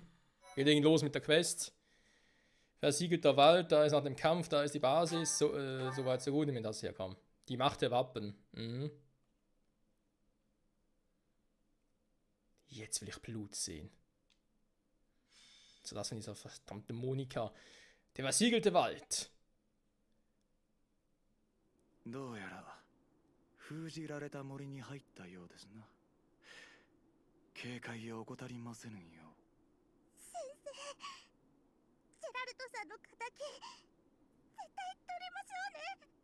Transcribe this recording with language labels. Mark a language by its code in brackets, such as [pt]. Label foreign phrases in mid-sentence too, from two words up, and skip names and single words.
[de] Wir legen los mit der Quest. Versiegelter Wald, da ist nach dem Kampf, da ist die Basis. So weit, so gut, wenn das herkommt. Die Macht der Wappen. Mhm. Jetzt will ich Blut sehen. So, das von dieser verdammten Monika. Der versiegelte Wald. [ja] どうやら封じられた森に入ったようですな。警戒を怠りませぬよう。先生、ジェラルトさんの敵、絶対取りましょうね。